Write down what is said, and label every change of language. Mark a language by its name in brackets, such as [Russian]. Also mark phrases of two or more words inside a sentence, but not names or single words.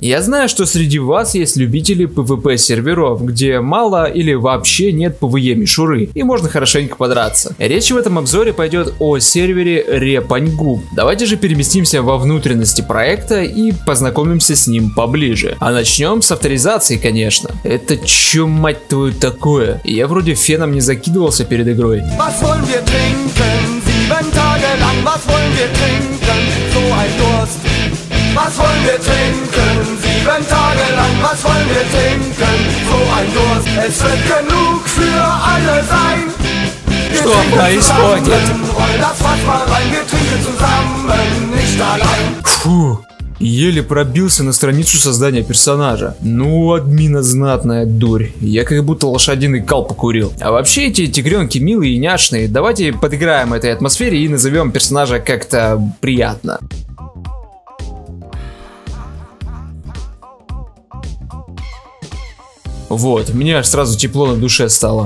[Russian] Я знаю, что среди вас есть любители PvP серверов, где мало или вообще нет PvE мишуры, и можно хорошенько подраться. Речь в этом обзоре пойдет о сервере Репаньгу. Давайте же переместимся во внутренности проекта и познакомимся с ним поближе. А начнем с авторизации, конечно. Это чё, мать твою, такое? Я вроде феном не закидывался перед игрой. [German] Was wollen wir trinken? 7 Tage lang, was wollen wir trinken? So ein Durst, es wird genug für alle sein. [Russian] Что происходит? [German] Roll das Fass mal rein, wir trinken zusammen, nicht allein. [Russian] Фу, еле пробился на страницу создания персонажа. Ну, админа знатная дурь. Я как будто лошадиный кал покурил. А вообще эти тигренки милые и няшные. Давайте подыграем этой атмосфере и назовем персонажа как-то приятно. Вот, мне аж сразу тепло на душе стало.